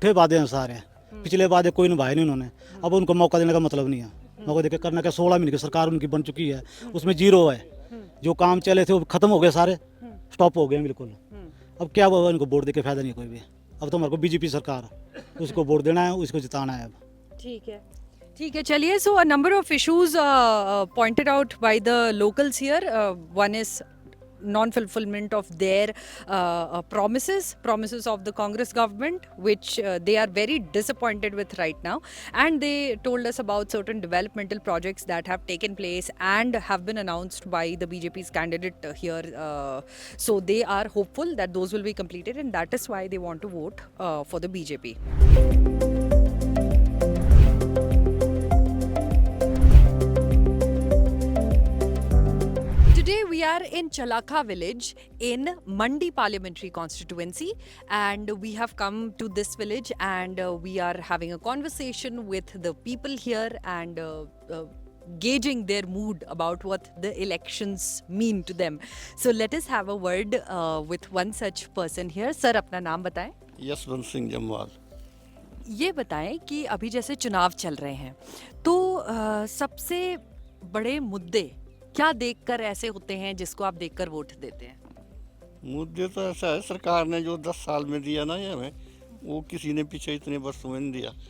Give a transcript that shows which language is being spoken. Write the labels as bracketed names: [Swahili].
[Hindi] झूठे वादे हैं सारे, पिछले वादे कोई निभाए नहीं उन्होंने, अब उनको मौका देने का मतलब नहीं है। मौका देकर करना क्या, 16 महीने की सरकार उनकी बन चुकी है, उसमें जीरो है। जो काम चले थे वो खत्म हो गए सारे, स्टॉप हो गए बिल्कुल। अब क्या वो इनको वोट देके फायदा नहीं कोई भी। अब तो हमारे को बीजेपी सरकार, उसको वोट देना है, उसको जिताना है अब। ठीक है, ठीक है, चलिए। [English] So a number of issues pointed out by the locals here, one is non-fulfillment of their promises of the Congress government, which they are very disappointed with right now. And they told us about certain developmental projects that have taken place and have been announced by the BJP's candidate here. So they are hopeful that those will be completed, and that is why they want to vote for the BJP. Today we are in Chalakha village in Mandi parliamentary constituency, and we have come to this village, and we are having a conversation with the people here and gauging their mood about what the elections mean to them. So let us have a word with one such person here. [Hindi] Sir, अपना नाम बताएं। यशवंत सिंह जम्वाल। ये बताएं कि अभी जैसे चुनाव चल रहे हैं, तो सबसे बड़े मुद्दे क्या देखकर ऐसे होते हैं जिसको आप देखकर वोट देते हैं? मुद्दे तो ऐसा है, सरकार ने जो 10 साल में दिया ना ये हमें, वो किसी ने पीछे इतने वर्षों में नहीं दिया।